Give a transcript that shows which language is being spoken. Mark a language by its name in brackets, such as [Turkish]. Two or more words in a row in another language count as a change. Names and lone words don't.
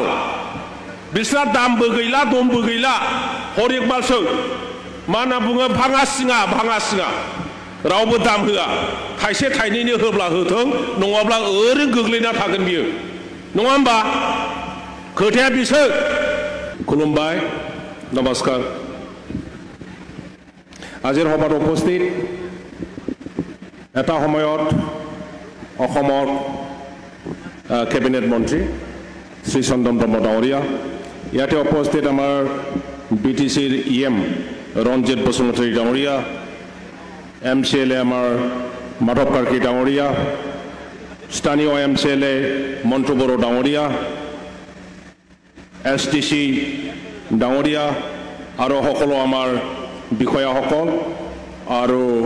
[Bodo] बिसोरा दामबो गैला दमबो गैला हरिक मालसो मा होनना बुङो भाङा सिङा रावबो दाम होआ थाइसे थाइनैनि होब्ला होथों नङाब्ला ओरैनो गोग्लैना थागोन बियो नङा होमबा खोथाया बिसो खुलुमबाय नमस्कार [Assamese] আজিৰ সভাত উপস্থিত এটা সময়ত অসমৰ কেবিনেট মন্ত্ৰী শ্ৰী চন্দন ব্ৰহ্ম ডাঙৰীয়া ইয়াতে উপস্থিত আমাৰ বিটিচিৰ ইএম ৰঞ্জিত বসুমতাৰী ডাঙৰীয়া এমচিএলএ আমাৰ মাধৱ কাৰ্কি ডাঙৰীয়া স্থানীয় এমচিএলএ মন্টু বড়ো ডাঙৰীয়া এছটিচি ডাঙৰীয়া আৰু সকলো আমাৰ বিষয়াসকল আৰু